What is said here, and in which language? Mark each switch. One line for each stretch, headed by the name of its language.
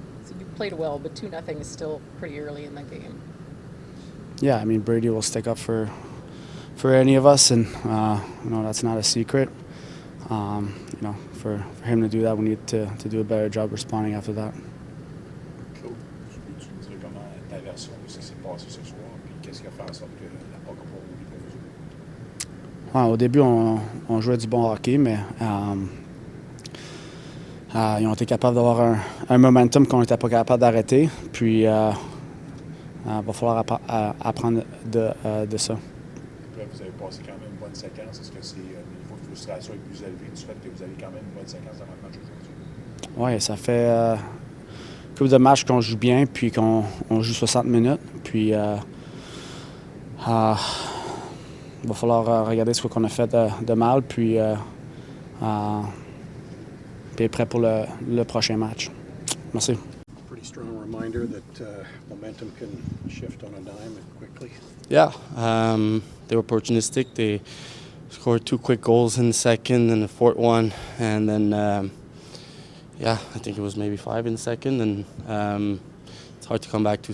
English: So you played well, but 2-0 is still pretty early in the game. Yeah, I mean, Brady will stick up for any of us, and that's not a secret. For him to do that, we need to do a better job responding after that.
French: Claude, peux-tu me dire comment ta version de ce qui s'est passé ce soir, puis qu'est-ce qui a fait en sorte que la POC n'a pas roulé pour vous autres? Au début, on jouait du bon hockey, mais ils ont été capables d'avoir un momentum qu'on n'était pas capable d'arrêter. Puis, va falloir apprendre de ça. Là, vous avez passé quand même une bonne séquence. Est-ce que c'est le niveau de frustration est plus élevé du fait que vous avez quand même une bonne séquence dans votre match aujourd'hui? Oui, ça fait une couple de matchs qu'on joue bien, puis qu'on joue 60 minutes. Puis, va falloir regarder ce qu'on a fait de mal, puis être prêt pour le prochain match. Merci.
English: Pretty strong reminder that momentum can shift on a dime and quickly. Yeah, they were opportunistic. They scored 2 quick goals in the second and the fourth one, and then I think it was maybe 5 in the second, and it's hard to come back to.